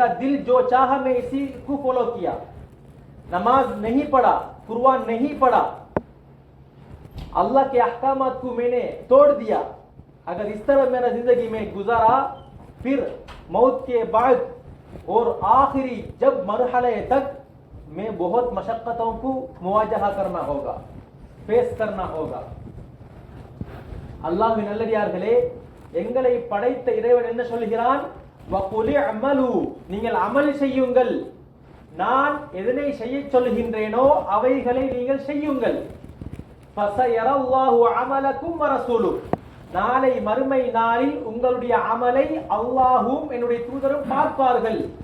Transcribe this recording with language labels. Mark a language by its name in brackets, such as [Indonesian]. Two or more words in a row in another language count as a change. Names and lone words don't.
[Urdu] دل جو چاہا میں اسی کو فالو کیا، نماز نہیں پڑھا، قرآن نہیں پڑھا، اللہ کے احکامات کو میں نے توڑ دیا، اگر اس طرح میرا زندگی میں گزارا، پھر موت کے بعد اور آخری جب مرحلے تک میں بہت مشقتوں کو مواجہہ کرنا ہوگا، فیس کرنا ہوگا. [Tamil] அல்லாஹ்வின் நல்லடியார்களே, எங்களை படைத்த இறைவன் என்ன சொல்கிறான்? [Arabic] وقل اعملوا, [Tamil] நீங்கள் அமல் செய்யுங்கள். நான் எதனை செய்ய சொல்கின்றேனோ அவைகளை நீங்கள் செய்யுங்கள். [Arabic] فسيرى الله عملكم ورسوله, [Tamil] நாளை மறுமை நாளில் உங்களுடைய அமலை அல்லாஹும் என்னுடைய தூதரும் பார்ப்பார்கள்.